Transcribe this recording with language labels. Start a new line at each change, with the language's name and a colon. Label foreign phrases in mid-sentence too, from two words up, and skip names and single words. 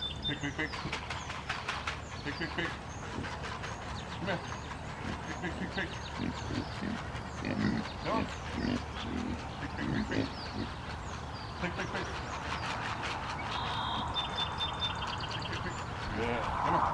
English: Pig, pig, pig. Pig, pig, pig. Come here. Pig, pig, pig, pig. Come on. Pig, pig, pig, pig. Pig, pig, pig. Yeah, come on.